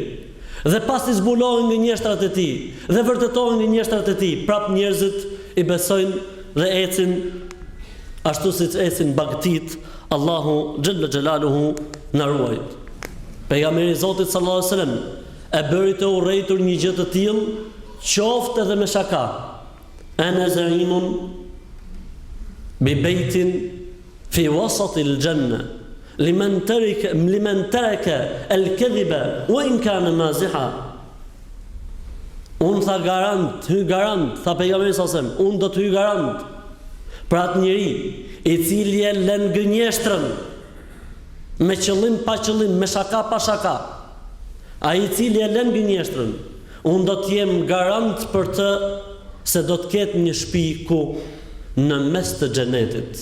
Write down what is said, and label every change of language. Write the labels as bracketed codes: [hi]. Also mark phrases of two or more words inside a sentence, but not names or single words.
[sq] Dhe pasi zbulohen gënjeshtrat e tij dhe vërtetohen gënjeshtrat e tij, prap njerëzit I besojnë dhe ecin ashtu siç ecin bagtit. Allahu [ar] جل جلاله [sq] na ruaj. Pejgamberi I Zotit [ar] صلى الله عليه وسلم [sq] e bëri të urrëtur një gjë të tillë, qoftë edhe me shaka. [ar] أنا زعيم ببيت في وسط الجنة لمن ترك الكذب وإن كان مازحا. [sq] Unë tha garant, hy garant, tha pejgamberi [ar] صلى الله عليه وسلم, [sq] unë do të hy garant për atë njeri I cili e lën gënjeshtrën me qëllim pa qëllim, me shaka pa shaka. Ai I cili e lën gënjeshtrën, unë do të jem garant për të se do të ketë një shtëpi ku në mes të xhenetit.